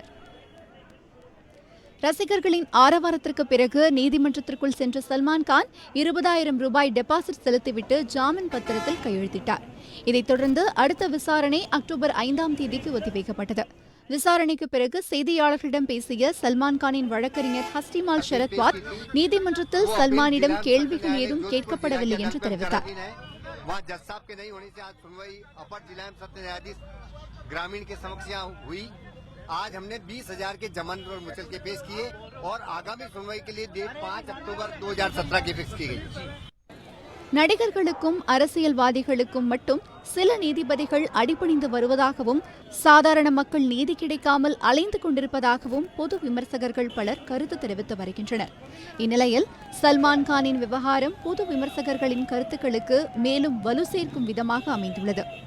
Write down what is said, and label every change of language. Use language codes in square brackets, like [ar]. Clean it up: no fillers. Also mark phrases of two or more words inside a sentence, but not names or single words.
[ta] ரசிகர்களின் ஆரவாரத்திற்கு பிறகு நீதிமன்றத்திற்குள் சென்ற சல்மான் கான் 20,000 ரூபாய் டெபாசிட் செலுத்திவிட்டு ஜாமீன் பத்திரத்தில் கையெழுத்திட்டார். இதைத் தொடர்ந்து அடுத்த விசாரணை அக்டோபர் 5ஆம் தேதிக்கு ஒத்திவைக்கப்பட்டது. விசாரணைக்கு பிறகு செய்தியாளர்களிடம் பேசிய சல்மான் கானின் வழக்கறிஞர் ஹஸ்டிமால் ஷரத்வாத் நீதிமன்றத்தில் சல்மானிடம் கேள்விகள் ஏதும் கேட்கப்படவில்லை என்று தெரிவித்தார். [hi] आज हमने 20,000 के जमानत पर मुचल के पेश किए और आगामी सुनवाई के लिए डेट 5 अक्टूबर 2017 की फिक्स की गई. [ta] நடிகர்களுக்கும் அரசியல்வாதிகளுக்கும் மட்டும் சில நீதிபதிகள் அடிபணிந்து வருவதாகவும் சாதாரண மக்கள் நீதி கிடைக்காமல் அலைந்து கொண்டிருப்பதாகவும் பொது விமர்சகர்கள் பலர் கருத்து தெரிவித்து வருகின்றனர். இந்நிலையில் சல்மான் கானின் விவகாரம் பொது விமர்சகர்களின் கருத்துக்களுக்கு மேலும் வலு சேர்க்கும் விதமாக அமைந்துள்ளது.